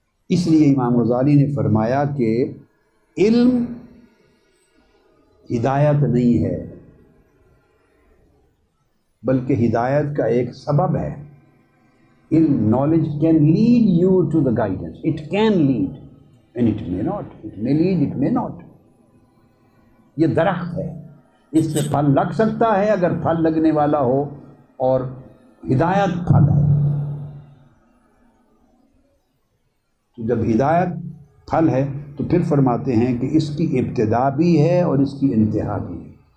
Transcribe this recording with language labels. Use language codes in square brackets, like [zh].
[ur] اس لیے امام غزالی نے فرمایا کہ علم ہدایت نہیں ہے، بلکہ ہدایت کا ایک سبب ہے. [en] علم، knowledge can lead you to the guidance. It can lead and it may not. It may lead, it may not. [ur] یہ درخت ہے، اس پہ پھل لگ سکتا ہے اگر پھل لگنے والا ہو، اور ہدایت پھل ہے. تو جب ہدایت پھل ہے تو پھر فرماتے ہیں کہ اس کی ابتدا بھی ہے اور اس کی انتہا بھی ہے.